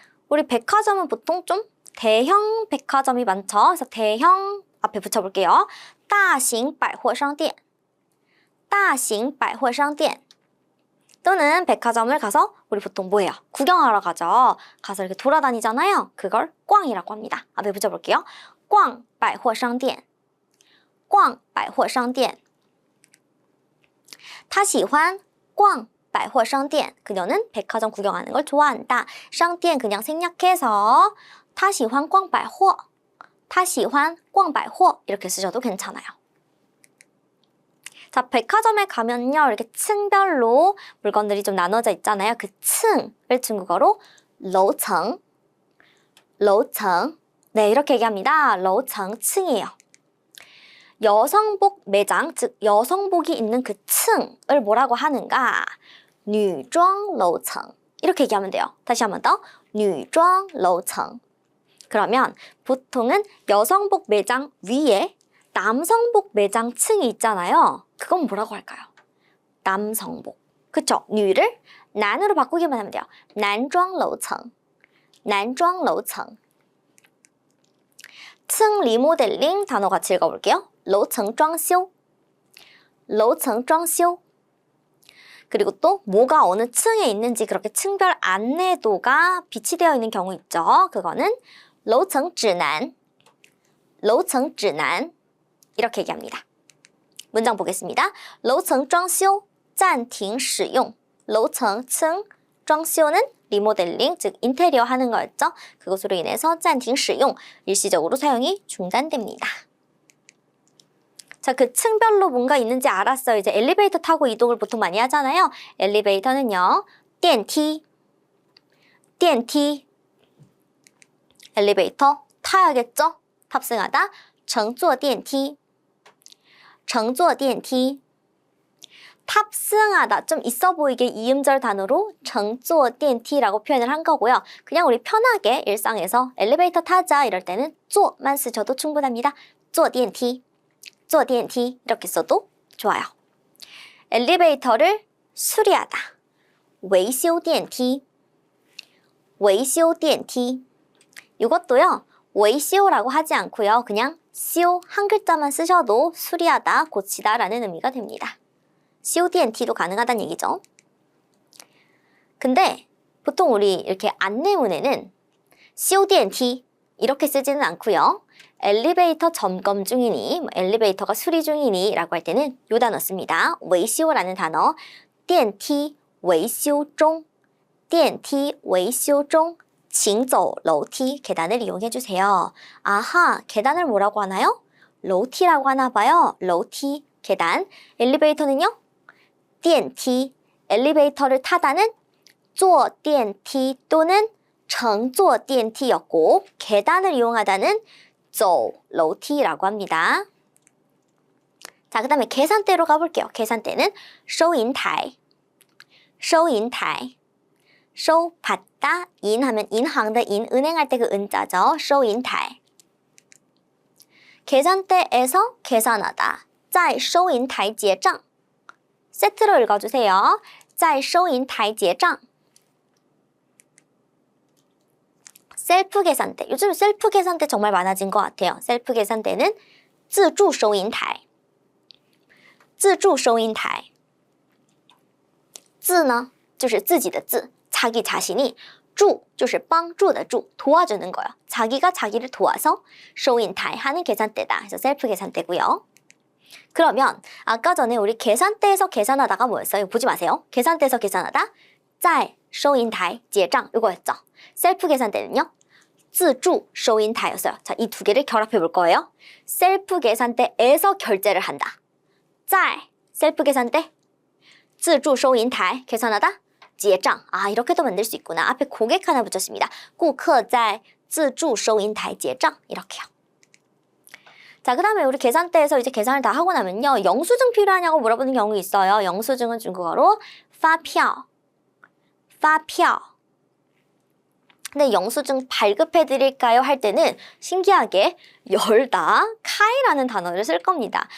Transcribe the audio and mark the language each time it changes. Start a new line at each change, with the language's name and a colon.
Korean: 우리 백화점은 보통 좀 대형 백화점이 많죠. 그래서 대형 앞에 붙여볼게요. 大型百货商店大型百货商店 또는 백화점을 가서 우리 보통 뭐예요? 구경하러 가죠. 가서 이렇게 돌아다니잖아요. 그걸 꽝이라고 합니다. 앞에 붙여볼게요.
Chinese: 逛百货商店逛百货商店他喜欢逛百货商店 그녀는 백화점 구경하는 걸 좋아한다.
Korean: 商店 그냥 생략해서 他喜欢逛百货他喜欢逛百货 이렇게 쓰셔도 괜찮아요. 자, 백화점에 가면요. 이렇게 층별로 물건들이 좀 나눠져 있잖아요. 그 층을 중국어로 楼层 楼层 네, 이렇게 얘기합니다. 楼层 층이에요. 여성복 매장, 즉 여성복이 있는 그 층을 뭐라고 하는가? 女装楼层 이렇게 얘기하면 돼요. 다시 한 번 더. 女装楼层 그러면 보통은 여성복 매장 위에 남성복 매장 층이 있잖아요. 그건 뭐라고 할까요? 남성복. 그쵸? 女를 난으로 바꾸기만 하면 돼요. 男装楼层男装楼层 층 리모델링 단어 같이 읽어볼게요. 楼层装修楼层装修 그리고 또 뭐가 어느 층에 있는지 그렇게 층별 안내도가 비치되어 있는 경우 있죠. 그거는 楼层指南楼层指南 이렇게 얘기합니다. 문장 보겠습니다. 楼层装修暂停使用楼层 층装修는 리모델링, 즉 인테리어 하는 거였죠. 그것으로 인해서 暂停使用 일시적으로 사용이 중단됩니다. 자, 그 층별로 뭔가 있는지 알았어요. 이제 엘리베이터 타고 이동을 보통 많이 하잖아요. 엘리베이터는요. 电梯 电梯 엘리베이터 타야겠죠? 탑승하다 乘坐电梯乘坐电梯 탑승하다 좀 있어 보이게 이음절 단어로 乘坐电梯라고 표현을 한 거고요. 그냥 우리 편하게 일상에서 엘리베이터 타자 이럴 때는 坐만 쓰셔도 충분합니다. 坐电梯 坐电梯 이렇게 써도 좋아요. 엘리베이터를 수리하다 维修电梯维修电梯 이것도요. 维修라고 하지 않고요. 그냥 修 한 글자만 쓰셔도 수리하다, 고치다 라는 의미가 됩니다. 修电梯 도 가능하다는 얘기죠. 근데 보통 우리 이렇게 안내문에는 修电梯 이렇게 쓰지는 않고요. 엘리베이터 점검 중이니, 엘리베이터가 수리 중이니 라고 할 때는 이 단어 씁니다.
Chinese: 维修 라는 단어 电梯维修中 电梯维修中 请走楼梯 계단을 이용해주세요.
Korean: 아하, 계단을 뭐라고 하나요? 로티라고 하나 봐요. 로티, 계단. 엘리베이터는요? 电梯 엘리베이터를 타다는 坐电梯 또는 乘坐电梯였고 계단을 이용하다는 走楼梯 라고 합니다. 자, 그 다음에 계산대로 가볼게요. 계산대는 收银台收银台收 받다, 인 하면 인항의 인, 은행할 때 그 은자죠. 收银台 계산대에서 계산하다 在收银台结账 세트로 읽어주세요. 在收银台结账 셀프 계산대, 요즘 셀프 계산대 정말 많아진 것 같아요. 셀프 계산대는 自助收银台自助收银台自呢就是自己的自 자기 자신이 助就是帮助的助 도와주는 거예요. 자기가 자기를 도와서 收银台 하는 계산대다. 그래서 셀프 계산대고요. 그러면 아까 전에 우리 계산대에서 계산하다가 뭐였어요? 보지 마세요. 계산대에서 계산하다 在收银台 结账 이거였죠. 셀프 계산대는요. 自助收银台 였어요. 자, 이 두 개를 결합해 볼 거예요. 셀프 계산대에서 결제를 한다. 在 셀프 계산대 自助收银台 계산하다. 结账 아, 이렇게도 만들 수 있구나. 앞에 고객 하나 붙였습니다.
Chinese: 顾客在自助收银台结账 이렇게요.
Korean: 자, 그 다음에 우리 계산대에서 이제 계산을 다 하고 나면요. 영수증 필요하냐고 물어보는 경우 있어요. 영수증은 중국어로 发票 근데 영수증 발급해드릴까요? 할 때는 신기하게 열다 카이라는 단어를 쓸 겁니다.